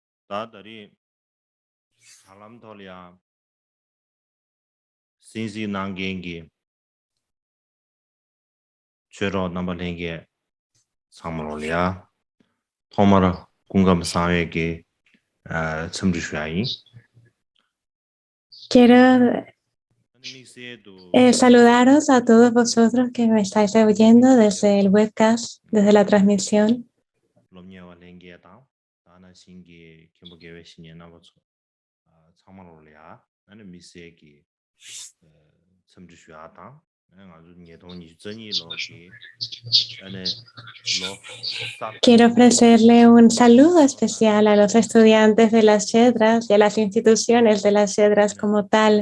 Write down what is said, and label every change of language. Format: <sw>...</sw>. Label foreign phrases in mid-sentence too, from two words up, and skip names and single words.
<es>Dadari Halam Tolia Sinsi Nangengi Chero Nambalengi Samrolia Tomara Kungam Sawegi Chumdishuai. Quiero saludaros a todos vosotros que me estáis oyendo desde el webcast, desde la transmisión. Quiero ofrecerle un saludo especial a los estudiantes de las Shedras y a las instituciones de las Shedras como tal.</es>